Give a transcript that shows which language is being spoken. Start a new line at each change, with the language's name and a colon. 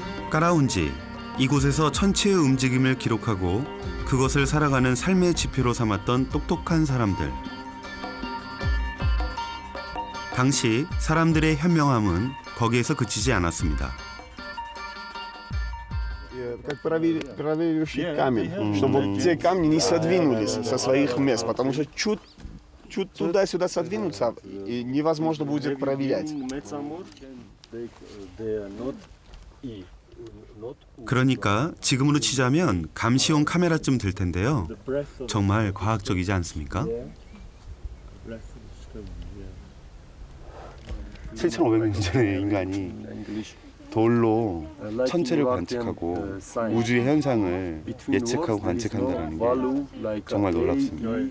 Korean: 까라운지, 이곳에서 천체의 움직임을 기록하고 그것을 살아가는 삶의 지표로 삼았던 똑똑한 사람들. 당시 사람들의 현명함은 거기에서 그치지 않았습니다.
Russian: Как проверяющий камень, чтобы вот те камни не содвинулись со своих мест, потому что чуть туда-сюда содвинуться, и невозможно будет проверять.
Korean: 그러니까 지금으로 치자면 감시용 카메라쯤 될 텐데요. 정말 과학적이지 않습니까? 7,500년 전에 인간이 돌로 천체를 관측하고 우주의 현상을 예측하고 관측한다는 게 정말 놀랍습니다.